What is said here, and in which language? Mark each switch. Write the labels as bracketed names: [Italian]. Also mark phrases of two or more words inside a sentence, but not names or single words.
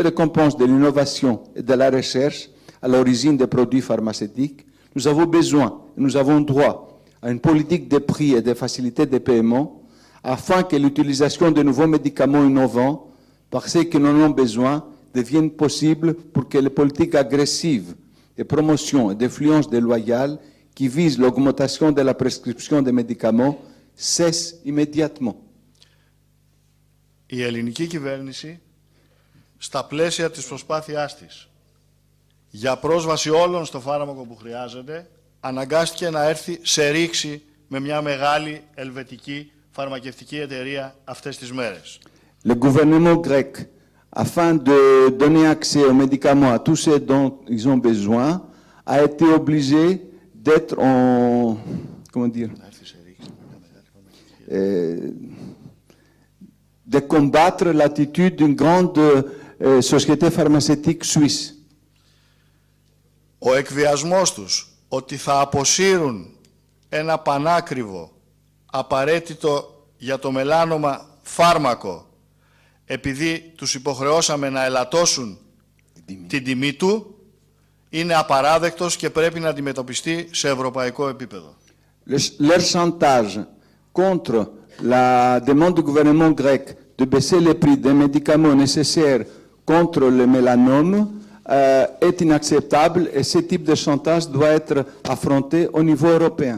[French] récompense de l'innovation et de la recherche à l'origine des produits pharmaceutiques, nous avons besoin, nous avons droit à une politique de prix et de facilité de paiement afin que l'utilisation de nouveaux médicaments innovants par ceux qui en ont besoin devienne possible pour que les politiques agressives de promotion et d'influence déloyale qui visent l'augmentation de la prescription des médicaments cessent immédiatement. [Greek] Η ελληνική κυβέρνηση, στα πλαίσια της προσπάθειάς της για πρόσβαση όλων στο φάρμακο που χρειάζεται, αναγκάστηκε να έρθει σε ρήξη με μια μεγάλη ελβετική φαρμακευτική εταιρεία αυτές τις μέρες. [French] Le gouvernement grec, afin de donner accès aux médicaments à tous ceux dont ils ont besoin, a été obligé d'être en... comment dire de combattre l'attitude d'une grande société pharmaceutique suisse. [Greek] Ο εκβιασμός τους ότι θα αποσύρουν ένα πανάκριβο, απαραίτητο για το μελάνωμα φάρμακο, επειδή τους υποχρεώσαμε να ελαττώσουν την τιμή του, είναι απαράδεκτος και πρέπει να αντιμετωπιστεί σε ευρωπαϊκό επίπεδο. [French] Leur chantage contre la demande du gouvernement grec de baisser les prix des médicaments nécessaires contre le mélanome est inacceptable et ce type de chantage doit être affronté au niveau européen.